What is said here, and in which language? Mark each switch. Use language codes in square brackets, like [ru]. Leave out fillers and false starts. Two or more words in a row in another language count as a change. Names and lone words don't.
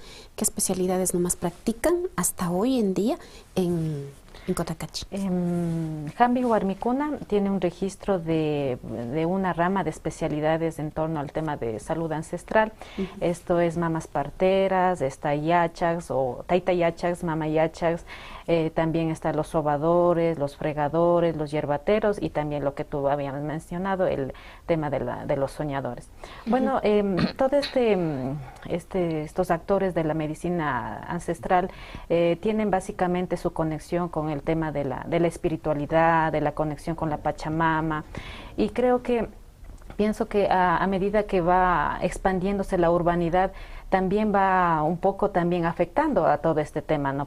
[es] ¿Qué especialidades nomás practican hasta hoy en día en Cotacachi? Jambi Huarmicuna tiene un registro de una rama de especialidades en torno al tema de salud ancestral. Esto es mamas parteras, está yachax o [qu] taita yachax, mama yachax. [es] También están los sobadores, los fregadores, los yerbateros y también lo que tú habías mencionado, el tema de los soñadores. Bueno, todos estos actores de la medicina ancestral tienen básicamente su conexión con el tema de la espiritualidad, de la conexión con la Pachamama, y pienso que a medida que va expandiéndose la urbanidad, también va un poco también afectando a todo este tema, ¿no?